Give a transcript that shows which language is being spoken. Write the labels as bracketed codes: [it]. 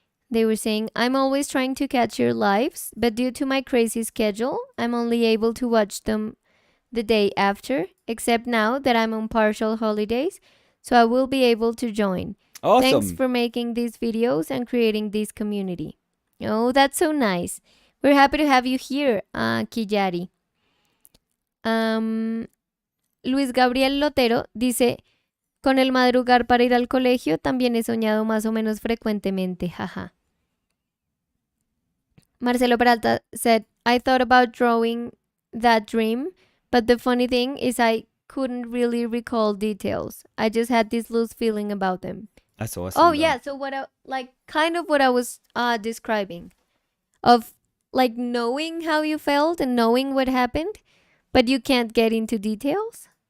[en] They were saying, I'm always trying to catch your lives, but due to my crazy schedule, I'm only able to watch them the day after, except now that I'm on partial holidays, so I will be able to join. Awesome. Thanks for making these videos and creating this community. Oh, that's so nice. We're happy to have you here, Kijari. [es] Luis Gabriel Lotero dice, con el madrugar para ir al colegio también he soñado más o menos frecuentemente, jaja. [en] Marcelo Peralta said, I thought about drawing that dream, but the funny thing is I couldn't really recall details. I just had this loose feeling about them. That's awesome. Oh, yeah. So what I was describing of like knowing how you felt and knowing what happened, but you can't get into details.